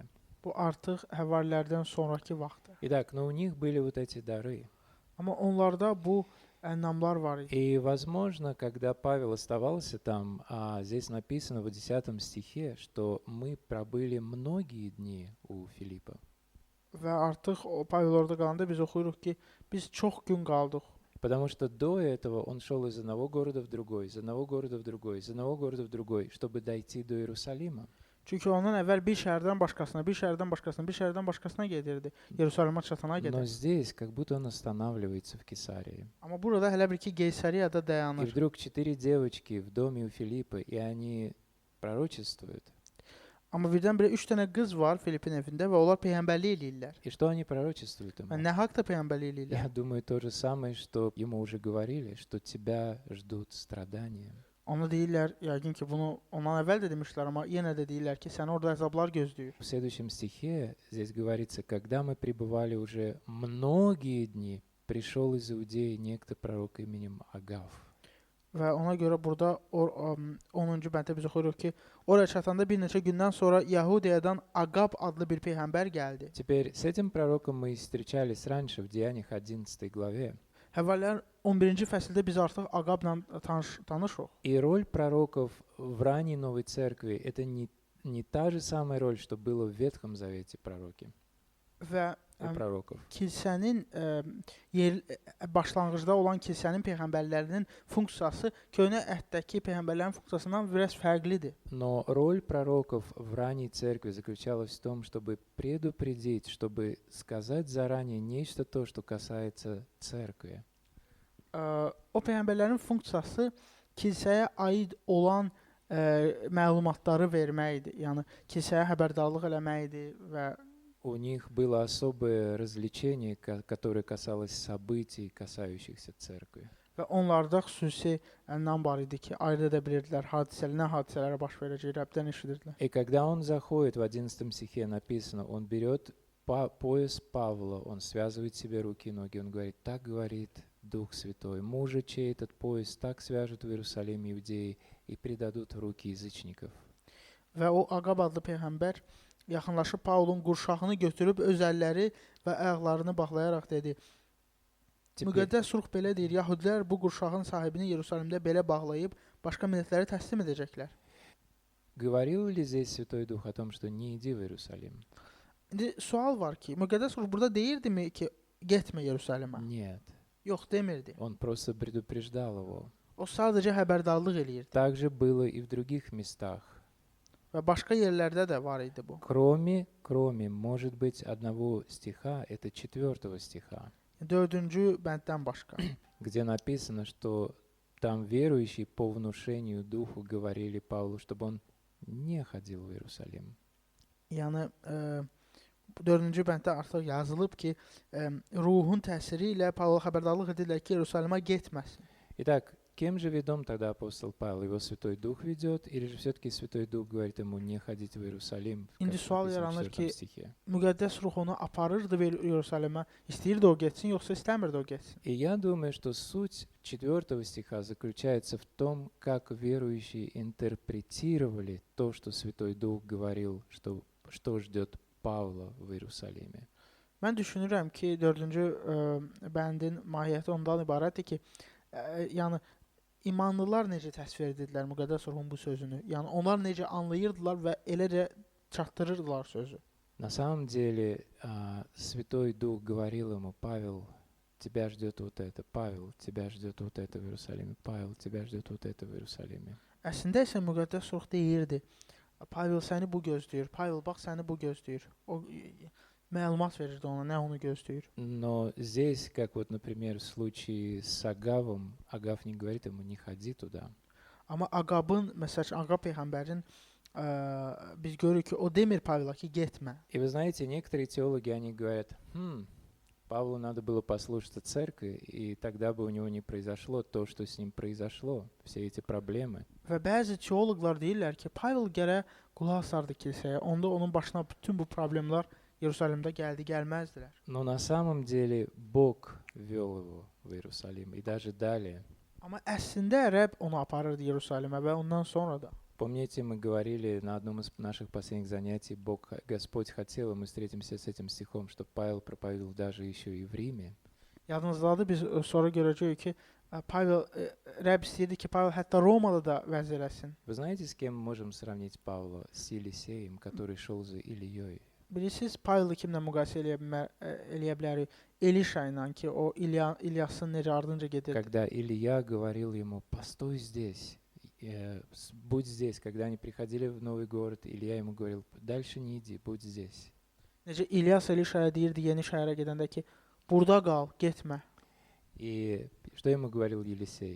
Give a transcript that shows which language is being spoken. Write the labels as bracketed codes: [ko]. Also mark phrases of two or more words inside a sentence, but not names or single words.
[az] Bu artıq həvarilərdən sonraki vaxtdır. [ru] Итак, но у них были вот эти дары. [az] Amma onlarda bu ənamlar var idi. [ru] И, возможно, когда Павел оставался там, здесь написано в 10 стихе, что мы пробыли многие дни у Филиппа. [az] Və artıq o Pavel orada qalanda biz oxuyuruq ki, biz çox gün qaldıq. [ru] Потому что до этого он шел из одного города в другой, из одного города в другой, из одного города в другой, чтобы дойти до Иерусалима. [az] Çünki ondan əvvəl bir şəhərdən başqasına, bir şəhərdən başqasına, bir şəhərdən başqasına gedirdi. Yerusəlimə çatana [ru] Но [az] qədər. [ru] здесь как будто он останавливается в Кесарии. [az] Amma burada hələ bir ki Qeysəriyədə [ru] И [az] dayanır. [ru] вдруг 4 девочки в доме у Филиппа, и они пророчествуют. [az] Amma birdən-birə 3 dənə qız var Filipin evində və onlar peyğəmbərlik eləyirlər. [ru] И что они пророчествуют ему? [az] Və nə haqda peyğəmbərlik eləyirlər? [ru] Я думаю, то же самое, что ему уже говорили, что тебя ждут страдания. [az] Ona deyirlər, yəqin ki, bunu ondan əvvəl də demişlər, amma yenə də deyirlər ki, səni orada əzablar gözləyir. [ru] В следующем стихе здесь говорится, когда мы пребывали уже многие дни, пришел из Иудеи некто пророк именем Агав. [az] Və ona görə burada 10-cu bənddə biz oxuyuruq ki, oraya çatanda bir neçə gündən sonra Yahudiyadan Aqab adlı bir peyğəmbər gəldi. [ru] Теперь с этим пророком мы встречались раньше в Деяниях 11 главе. [az] Həvvarilər 11-ci fəsildə biz artıq Aqabla tanışıq. [ru] И роль пророков в ранней Новой Церкви — это не та же самая роль, что было в Ветхом Завете пророки. [az] Və [ru] Пророков. [az] kilsənin başlanğıcda olan kilsənin peyğəmbərlərinin funksiyası köhnə əhdəki peyğəmbərlərin funksiyasından biraz fərqlidir. [ru] Но роль пророков в ранней церкви заключалась в том, чтобы предупредить, чтобы сказать заранее нечто то, что касается церкви. [az] O peyğəmbərlərin funksiyası kilsəyə aid olan məlumatları verməkdir. Yəni kilsəyə xəbərdarlıq eləməkdir və [ru] У них было особое развлечение, которое касалось событий, касающихся церкви. [az] Və onlarda xüsusi ənlam var idi ki, ayırt edə bilirdilər nə hadisələrə baş verəcək, Rəbdən eşidirdilər. [ru] И когда он заходит, в 11 стихе написано, он берет пояс Павла, он связывает себе руки и ноги, он говорит, так говорит Дух Святой, мужа, чей этот пояс так свяжут в Иерусалиме иудеи и предадут в руки язычников. [az] Və o Aqab adlı peyğəmbər yaxınlaşıb Paulun qurşağını götürüb öz əlləri və ayaqlarını bağlayaraq dedi. [ru] Теперь, [az] Müqəddəs ruh belə deyir, Yahudilər bu qurşağın sahibini Yerusəlimdə belə bağlayıb başqa millətlərə təslim edəcəklər. [ru] говорил ли здесь Святой Дух о том, что не иди в Иерусалим? [az] İndi sual var ki, Müqəddəs ruh burada deyirdimi ki, getmə Yerusəlimə? [ru] Нет, [az] Yox, demirdi. [ru] он просто предупреждал его. [az] O sadəcə xəbərdarlıq eləyirdi. [ru] Так же было и в других местах. [az] Və başqa yerlərdə də var idi bu. [ru] Кроме, может быть, одного стиха, это 4 стиха, [az] 4-cü bənddən başqa. [ru] где написано, что там верующие по внушению Духу говорили Павлу, чтобы он не ходил в Иерусалим. [az] Yəni 4-cü bənddə artıq yazılıb ki, ruhun təsiri ilə Pavla xəbərdarlıq edirlər ki, Yerusəlimə getməsin. [ru] Итак, кем же ведом тогда апостол Павел? Его Святой Дух ведет, или же все-таки Святой Дух говорит ему не ходить в Иерусалим, как [az] İndi sual [ru] написано в [az] yaranır [ru] 4 [az] ki, [ru] стихе? [az] Müqəddəs ruh onu aparırdı Yerusəlimə, istəyirdi o getsin, yoxsa istəmirdi o getsin. [ru] И я думаю, что суть 4 стиха заключается в том, как верующие интерпретировали то, что Святой Дух говорил, что ждет Павла в Иерусалиме. [az] Mən düşünürəm ki, 4-cü bəndin mahiyyəti ondan ibarətdir ki, yəni imanlılar necə təsvir edirdilər Müqəddəs ruhun bu sözünü? Yəni onlar necə anlayırdılar və eləcə çatdırırdılar sözü. [ru] На самом деле, Святой Дух говорил ему, Павел, тебя ждет вот это, Павел, тебя ждет вот это в Иерусалиме, Павел, тебя ждет вот это в Иерусалиме. [az] Əslində isə Müqəddəs ruh deyirdi, Pavel səni bu gözləyir, Pavel bax səni bu gözləyir. O məlumat verirdi ona, nə onu gözləyir. [ru] Но здесь, как вот, например, в случае с Агавом, Агав не говорит ему, не ходи туда. [az] Amma Aqabın, məsələn, Aqab peyğəmbərin biz görürük ki, o demir Pavela ki, getmə. [ru] И вы знаете, некоторые теологи, они говорят, Павлу надо было послушаться церкви, и тогда бы у него не произошло то, что с ним произошло, все эти проблемы. [az] Və bəzi teoloqlar deyirlər ki, Pavel gərək qulaq asardı kilsəyə, onda onun başına bütün bu problemlər Yerusəlimdə gəlməzdilər. [ru] Но на самом деле Бог вел его в Иерусалим, и даже далее. [az] Amma əslində Rəbb onu aparırdı Yerusəlimə və ondan sonra da. [ru] Помните, мы говорили на одном из наших последних занятий, Господь хотел, и мы встретимся с этим стихом, что Павел проповедовал даже еще и в Риме. [az] Yadınızdadır, biz sonra görəcəyik ki, Pavel, Rəbb istəyirdi ki, Pavel hətta Romada da vəz eləsin. [ru] Вы знаете, с кем мы можем сравнить Павла? С Елисеем, который шел за Ильей. [az] Bilirsiniz, Paveli kimlə müqayisə eləyə bilərik? Elişa ilə ki, o İlyasın necə ardınca gedirdi. [ru] Когда Илья говорил ему, постой здесь, будь здесь. Когда они приходили в новый город, Илья ему говорил, дальше не иди, будь здесь. [az] Necə İlyas Elişaya deyirdi yeni şəhərə gedəndə ki, burada qal, getmə. [ru] И что ему говорил Елисей?